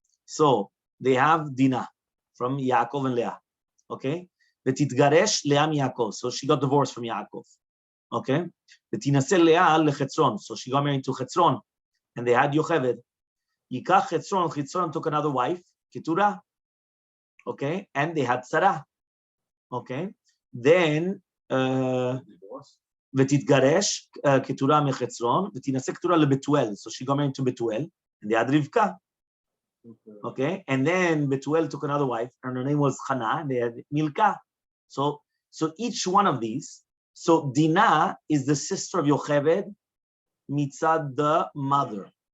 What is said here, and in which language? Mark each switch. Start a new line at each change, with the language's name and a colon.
English: So they have Dinah from Yaakov and Leah. Okay?
Hebrew: V'titgaresh Leah miYaakov.
English: So she got divorced from Yaakov. Okay?
Hebrew: V'tinaseh Leah leChetzron.
English: So she got married to Chetzron. And they had Yocheved.
Hebrew: Yikach Chetzron.
English: Chetzron took another wife, Keturah. Okay? And they had Sarah. Okay? Then
Hebrew: ותתגרש כתורה מחצרון, ותינשא כתורה לבתואל.
English: So she got married to Betuel, and they had Rivka. Okay, and then Betuel took another wife, and her name was Hannah, and they had Milka. So each one of these. So Dinah is the sister of Yocheved, mitzad the mother.